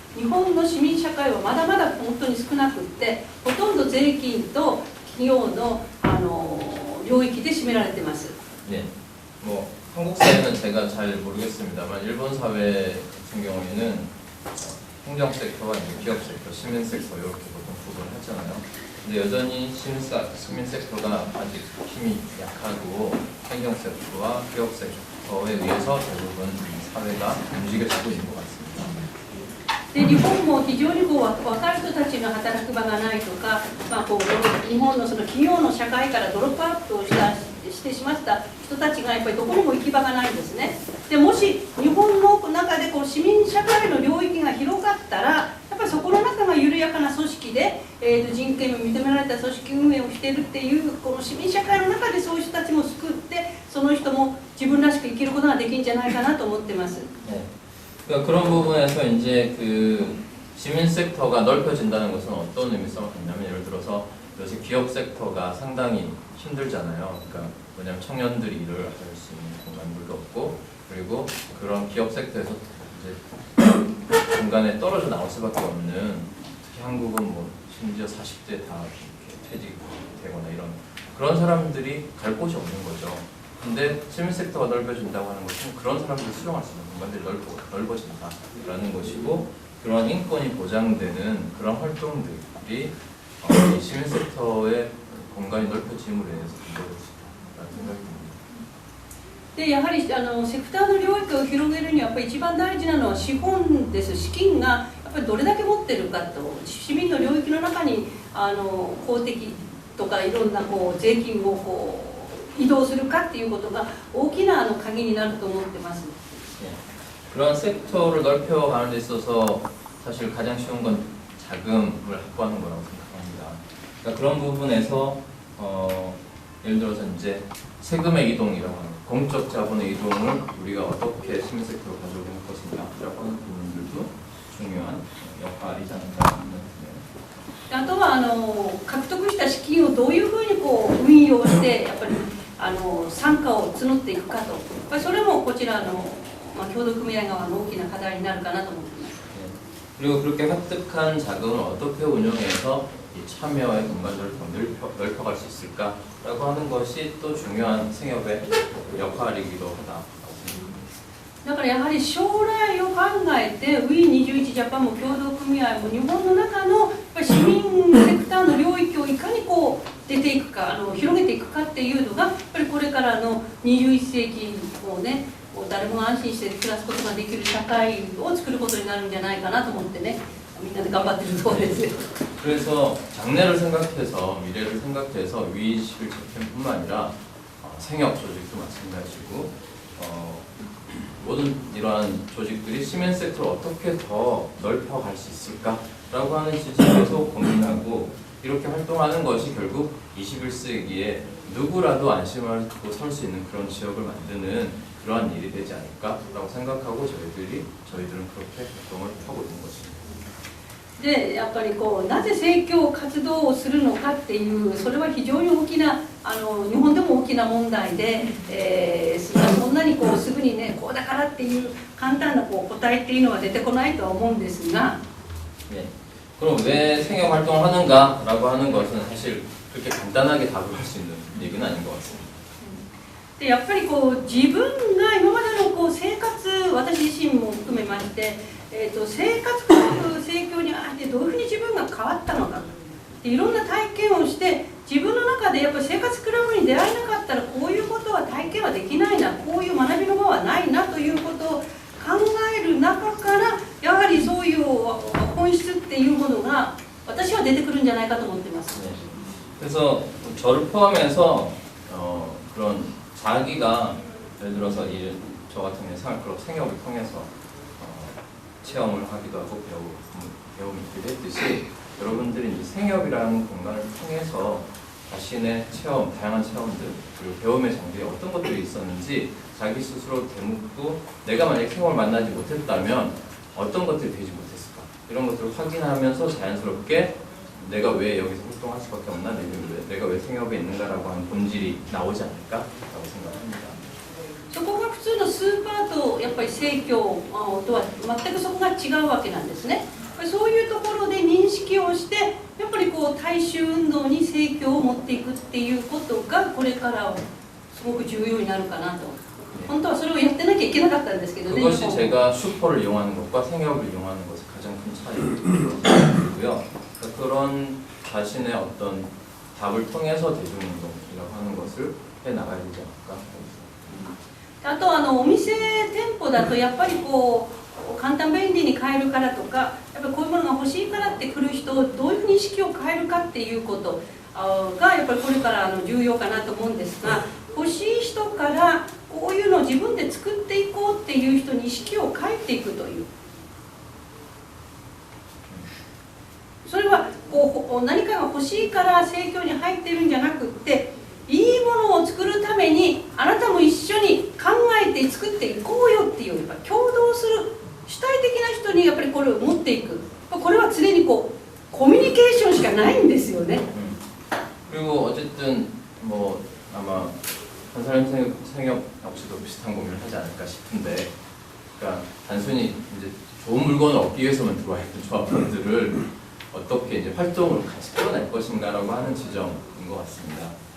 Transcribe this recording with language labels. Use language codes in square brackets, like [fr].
[ja] 日本の市民社会はまだまだ本当に少なくって、ほとんど税金と企業の、領域で占められてます。 [ko] 네, 뭐 한국 사회는 제가 잘 모르겠습니다만 일본 사회 같은 경우에는 행정 섹터와 기업 섹터, 시민 섹터 이렇게 보통 구분을 하잖아요. 근데 여전히 시민 섹터가 아직 힘이 약하고 행정 섹터와 기업 섹터에 의해서 대부분 사회가 움직여지고 있는 것 같습니다. [ja] で日本も非常にこう若い人たちの働く場がないとか、こう日本のその企業の社会からドロップアウトをしてしまった人たちがやっぱりどこにも行き場がないんですね。でもし日本の中でこう市民社会の領域が広がったら、やっぱりそこの中が緩やかな組織で、人権を認められた組織運営をしているっていうこの市民社会の中でそういう人たちも救って、その人も自分らしく生きることができるんじゃないかなと思ってます。 [ko] 네. 그러니까 그런 부분에서 이제 그 시민 섹터가 넓혀진다는 것은 어떤 의미성을 갖냐면 예를 들어서 요새 기업 섹터가 상당히 힘들잖아요. 그러니까 뭐냐면 청년들이 일을 할 수 있는 공간들도 없고 그리고 그런 기업 섹터에서 이제 중간에 떨어져 나올 수밖에 없는 특히 한국은 뭐 심지어 40대 다 이렇게 퇴직되거나 이런 그런 사람들이 갈 곳이 없는 거죠. 근데 시민 섹터가 넓어진다고 하는 것은 그런 사람들을 수용할 수 있는 공간들이 넓어진다라는 것이고 그런 인권이 보장되는 그런 활동들이 이 시민 섹터의 공간이 넓혀짐으로 인해서 이루어질 수 있다는 생각이 듭니다. [ja] でやはりセクターの領域を広げるにはやっぱり一番大事なのは資本です。資金がやっぱりどれだけ持ってるかと、市民の領域の中に公的とかいろんなこう税金をこう移動するかっていうことが大きな鍵になると思ってます。 [ko] 그런 섹터를 넓혀가는 데 있어서 사실 가장 쉬운 건 자금을 확보하는 거라고 생각합니다. 그러니까 그런 부분에서 예를 들어서 이제 세금의 이동이라고 하는 공적 자본의 이동을 우리가 어떻게 시민 섹터로 가져올 것이냐라고 하는 부분들도 중요한 역할이지 않을까 생각합니다. [ja] あとは獲得した資金をどういうふうにこう運用してやっぱり参加を募っていくかと、やっぱりそれもこちら協同組合側の大きな課題になるかなと思っています。 [ko] 그리고 그렇게 획득한 자금을 어떻게 운영해서 이 참여의 공간들을 더 넓혀갈 수 있을까라고 하는 것이 또 중요한 생협의 역할이기도 하다. [ja] だからやはり将来を考えて We21 ジャパンも協同組合も日本の中のやっぱり市民セクターの領域をいかにこう出ていくか広げていくかっていうのがやっぱりこれからの21世紀をね誰もが安心して暮らすことができる社会を作ることになるんじゃないかなと思ってねみんなで頑張ってるところですよ。 [ko] 그래서 장래를 생각해서 미래를 생각해서 We21 재팬뿐만 아니라 생협 조직도 마찬가지고 모든 이러한 조직들이 시민 섹터를 어떻게 더 넓혀갈 수 있을까라고 하는 지점에서 고민하고 이렇게 활동하는 것이 결국 21세기에 누구라도 안심하고 설 수 있는 그런 지역을 만드는 그러한 일이 되지 않을까라고 생각하고 저희들은 그렇게 활동을 하고 있는 것입니다. [ja] でやっぱりこうなぜ政教活動をするのかっていうそれは非常に大きな日本でも大きな問題で、そんなにこうすぐにねこうだからっていう簡単なこう答えっていうのは出てこないとは思うんですが、 [ko] 네. 그럼 왜 생협 활동을 하는가라고 하는 것은 사실 그렇게 간단하게 답을 할 수 있는 얘기는 아닌 것 같습니다. [ja] でやっぱりこう自分が今までのこう生活私自身も含めまして、生活の成長にあってどういうふうに自分が変わったのかでいろんな体験をして自分の中でやっぱり生活クラブに出会えなかったらこういうことは体験はできないなこういう学びの場はないなということを考える中からやはりそういう本質っていうものが私は出てくるんじゃないかと思ってます。 [ko] 네. 그래서 저를 포함해서 그런 자기가 예를 들어서 저 같은 경우에 생협을 통해서 체험을 하기도 하고 배움이 있기도 했듯이 여러분들이 이 생협이라는 공간을 통해서 자신의 체험, 다양한 체험들 그리고 배움의 장비에 어떤 것들이 있었는지 자기 스스로 되묻고 내가 만약에 생협을 만나지 못했다면 어떤 것들이 되지 못했을까 이런 것들을 확인하면서 자연스럽게 내가 왜 여기서 활동할 수밖에 없나 내가 왜 생협에 있는가라고 하는 본질이 나오지 않을까라고 생각합니다. [ja] そこが普通のスーパーとやっぱり生協とは全くそこが違うわけなんですね。そういうところで認識をしてやっぱりこう大衆運動に盛況を持っていくっていうことがこれからはすごく重要になるかなと。本当はそれをやってなきゃいけなかったんですけどね。 [ko] 그것이 제가 슈퍼를 이용하는 것과 생협을 이용하는 것의 가장 큰 차이고요. 그런 자신의 어떤 답을 통해서 대중운동이라고 하는 것을 해 나가야 되지 않을까. [ja] あとお店店舗だとやっぱりこう簡単便利に買えるからとかやっぱりこういうものが欲しいからって来る人をどういうふうに意識を変えるかっていうことがやっぱりこれから重要かなと思うんですが、欲しい人からこういうのを自分で作っていこうっていう人に意識を変えていくという、それはこう何かが欲しいから盛況に入ってるんじゃなくって、いいものを作るためにあなたも一緒に考えて作っていこうよっていう、やっぱ共同する主体的な人にやっぱりこれを持っていく、これは常にこうコミュニケーションしかないんですよね。 [ko] 그리고 어쨌든 뭐 아마 한사람 생협 역시도 비슷한 고민을 하지 않을까 싶은데, 그러니까 단순히 이제 좋은 물건을 얻기 위해서만 들어와 있는 조합원들을 어떻게 이제 활동으로 같이 끌어낼 것인가라고 하는 지점인 것 같습니다.